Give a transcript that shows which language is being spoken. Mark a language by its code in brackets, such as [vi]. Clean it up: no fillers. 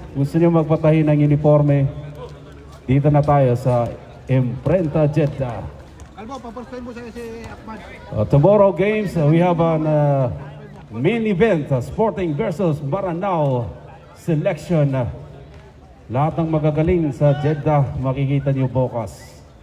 [tl] Gusto nyo magpatahi ng uniforme, dito na tayo sa Imprenta Jeddah. Kalbo, papastahin mo si Akman. [en] Tomorrow games, we have an main event, Sporting versus Maranao selection. [tl] Lahat ng magagaling sa Jeddah, makikita niyo bukas.